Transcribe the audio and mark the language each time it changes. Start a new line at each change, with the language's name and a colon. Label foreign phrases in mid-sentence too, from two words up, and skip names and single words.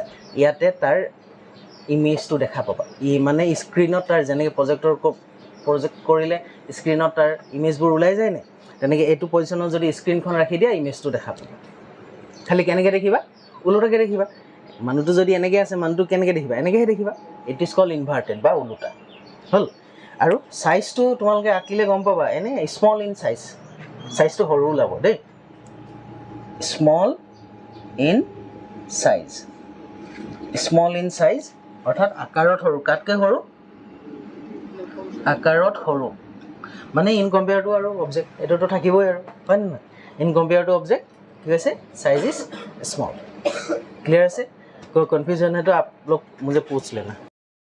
Assamese: ইয়াতে তাৰ ইমেজটো দেখা পাবা। মানে স্ক্ৰীণত তাৰ যেনেকৈ প্ৰজেক্ট কৰিলে স্ক্ৰীণত তাৰ ইমেজবোৰ ওলাই যায় নে, তেনেকৈ এইটো পজিশ্যনত যদি স্ক্ৰীণখন ৰাখি দিয়া ইমেজটো দেখা পাবা। খালি কেনেকৈ দেখিবা? ওলোটাকৈ দেখিবা। মানুহটো যদি এনেকৈ আছে, মানুহটো কেনেকৈ দেখিবা? এনেকৈহে দেখিবা।
English: it is called inverted
Assamese: বা ওলোটা। হ'ল, আৰু চাইজটো তোমালোকে আঁকিলে গম পাবা, এনে
English: small in size,
Assamese: চাইজটো সৰু ওলাব দেই,
English: small in size,
Assamese: অৰ্থাৎ আকাৰত সৰু। কাতকৈ সৰু? আকাৰত সৰু, মানে
English: in compare to
Assamese: আৰু অবজেক্ট, এইটোতো থাকিবই আৰু, হয় নে নহয়?
English: in compare to object
Assamese: কি কৈছে?
English: size is small.
Hindi: क्लियर है? कोई कन्फ्यूजन है तो आप लोग मुझे पूछ लेना।